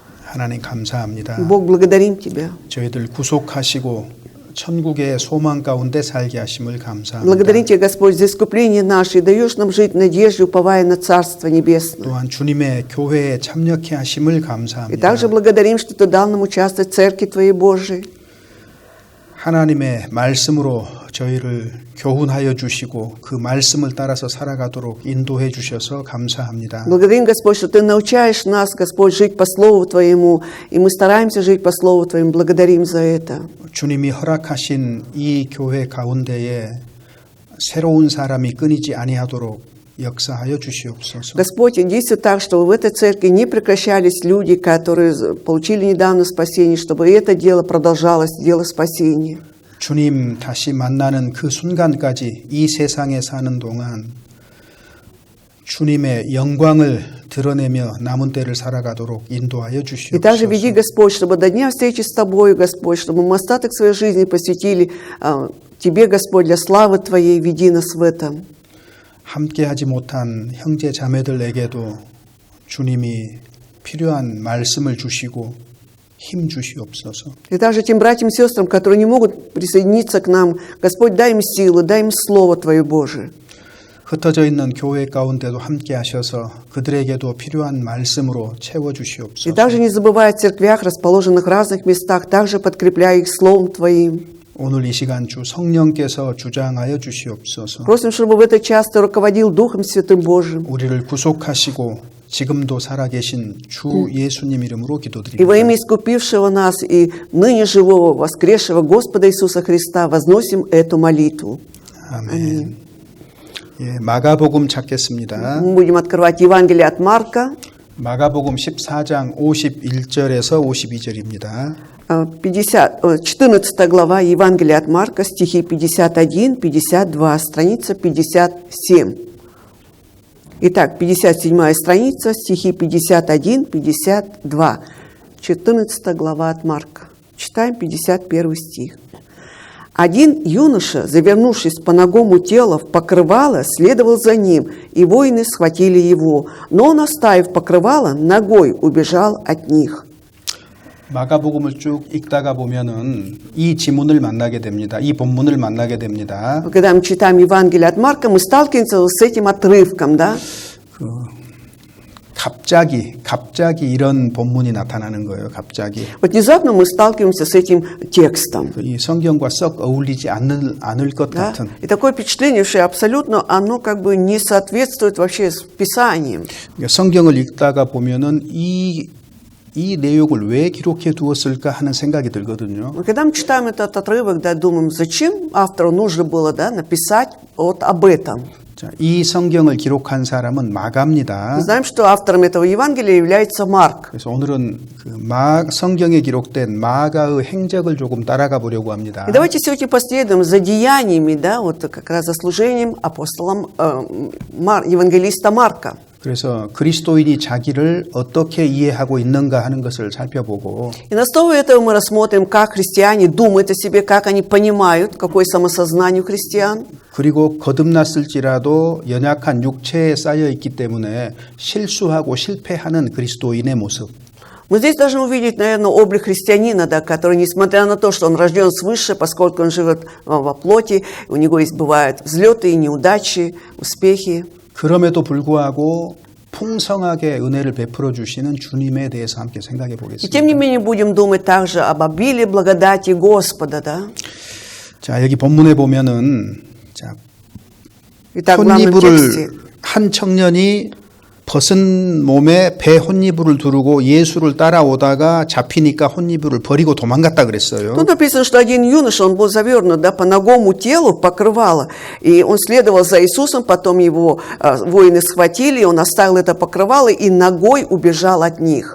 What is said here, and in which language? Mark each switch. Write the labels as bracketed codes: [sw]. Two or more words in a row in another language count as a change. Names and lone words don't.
[ko] 하나님 감사합니다. [ru] Бог, благодарим Тебя. [ko] 저희들 구속하시고 천국의 소망 가운데 살게 하심을 감사합니다. [ru] Благодарим Тебя, Господь, за искупление наше и даешь нам жить в надежде, уповая на Царство Небесное. [ko] 또한 주님의 교회에 참여케 하심을 [ru] И [ko] 감사합니다. [ru] также благодарим, что Ты дал нам участвовать в Церкви Твоей Божией. [ko] 하나님의 말씀으로 저희를 교훈하여 주시고 그 말씀을 따라서 살아가도록 인도해 주셔서 감사합니다. [ru] Благодарим, Господь, что Ты научаешь нас, Господь, жить по Слову Твоему, и мы стараемся жить по Слову Твоему. Благодарим за это. [ko] 주님이 허락하신 이 교회 가운데에 새로운 사람이 끊이지 아니하도록 역사하여 주시옵소서. [ru] Господь, действуй так, чтобы в этой церкви не прекращались люди, которые получили недавно спасение, чтобы это дело продолжалось, дело спасения. [ko] 주님 다시 만나는 그 순간까지 이 세상에 사는 동안 주님의 영광을 드러내며 남은 때를 살아가도록 인도하여 [ru] И также веди, [ko] 주시옵소서. [ru] Господь, чтобы до дня встречи с Тобою, Господь, чтобы мы остаток своей жизни посвятили Тебе, Господь, для славы Твоей, веди нас в этом. [ko] 함께하지 못한 형제 자매들에게도 주님이 필요한 말씀을 주시고 힘 주시옵소서. [ru] И также тем братьям и сестрам, которые не могут присоединиться к нам, Господь, дай им силу, дай им Слово Твое Божие. [ko] 흩어져 있는 교회 가운데도 함께 하셔서 그들에게도 필요한 말씀으로 채워 [ru] И [ko] 주시옵소서. [ru] также не забывая о церквях, расположенных в разных местах, также подкрепляя их Словом Твоим. [ko] 오늘 이 시간 주 성령께서 주장하여 주시옵소서. [ru] Просим, чтобы в этот час Ты руководил Духом Святым Божиим. [ko] 우리를 구속하시고 지금도 살아계신 주 예수님 이름으로 [ru] И во имя [ko] 기도드립니다. [ru] искупившего нас и ныне живого, воскресшего Господа Иисуса Христа возносим эту молитву. [ko] 아멘. 예, 마가복음 찾겠습니다. [ru] Мы будем открывать Евангелие от Марка, [ko] 마가복음 14장 51절에서 52절입니다. [ru] 14 глава Евангелия от Марка, стихи 51-52, страница 57. Итак, 57 страница, стихи 51-52, 14 глава от Марка. Читаем 51 стих. Один юноша, завернувшись по нагому телу в покрывало, следовал за ним, и воины схватили его. Но он, оставив покрывало, ногой убежал от них. [ko] 마가복음을 쭉 읽다가 보면은 이 지문을 만나게 됩니다. 이 본문을 만나게 됩니다. [ru] Когда мы читаем Евангелие от Марка, мы сталкиваемся с этим отрывком, да? [ko] 갑자기 이런 본문이 나타나는 거예요. 갑자기. [ru] Вот внезапно мы сталкиваемся с этим текстом. [ko] 이 성경과 썩 어울리지 않을 것 [ru] Да? [ko] 같은. [ru] И такое впечатление, что абсолютно оно как бы не соответствует вообще с Писанием. [ko] 성경을 읽다가 보면은 이 내용을 왜 기록해 두었을까 하는 생각이 들거든요. [ru] Но когда мы читаем этот отрывок, да, думаем, зачем автору нужно было, да, написать вот об этом. [ko] 자, 이 성경을 기록한 사람은 마가입니다. [ru] Мы знаем, что автором этого Евангелия является Марк. [ko] 그래서 오늘은 성경에 기록된 마가의 행적을 조금 따라가 보려고 합니다. [ru] И давайте сегодня последуем за деяниями, да, вот как раз за служением апостолом евангелиста Марка. [ko] 그래서 그리스도인이 자기를 어떻게 이해하고 있는가 하는 것을 살펴보고 [ru] И на основе этого мы рассмотрим, как христиане думают о себе, как они понимают, какое самосознание у христиан. [ko] 그리고 거듭났을지라도 연약한 육체에 쌓여 있기 때문에 실수하고 실패하는 그리스도인의 모습. [ru] Мы здесь должны увидеть, наверное, облик христианина, да, который, несмотря на то, что он рожден свыше, поскольку он живет во плоти, у него есть, бывают взлеты и неудачи, успехи. [ko] 그럼에도 불구하고 풍성하게 은혜를 베풀어 주시는 주님에 대해서 함께 생각해 [ru] И [ko] 보겠습니다. [ru] тем не менее будем думать также об обилии благодати Господа, да. [ko] 자, 여기 본문에 보면은 자, [ru] Итак, в главном тексте. [ko] 혼이불을 한 청년이 벗은 몸에 배 혼이불을 두르고 예수를 따라오다가 잡히니까 혼이불을 버리고 도망갔다 그랬어요. [ru] Тут написано, что один юноша, он был завернут, да, по ногому телу покрывало, и он следовал за Иисусом, потом его воины схватили, он оставил это покрывало и ногой убежал от них.